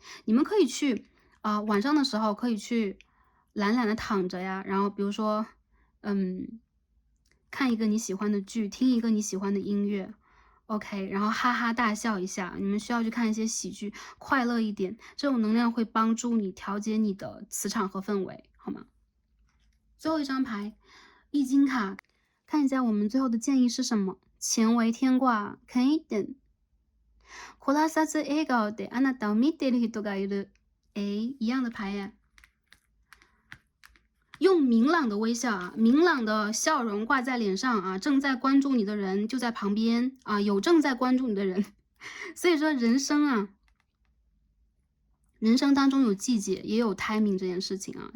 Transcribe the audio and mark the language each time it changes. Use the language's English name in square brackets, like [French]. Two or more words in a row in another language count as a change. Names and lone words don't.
[Chinese] 你们可以去晚上的时候可以去懒懒的躺着呀，然后比如说看一个你喜欢的剧，听一个你喜欢的音乐 ，OK， 然后哈哈大笑一下。你们需要去看一些喜剧，快乐一点，这种能量会帮助你调节你的磁场和氛围，好吗？最后一张牌，易经卡，看一下我们最后的建议是什么？乾为天卦，看一点。 [Japanese] こらさず笑顔であなたを見ている人がいる。 [Chinese] 哎，一样的牌耶。用明朗的微笑啊，明朗的笑容挂在脸上啊，正在关注你的人就在旁边啊，有正在关注你的人。所以说人生啊， 人生当中有季节，也有 timing 这件事情啊。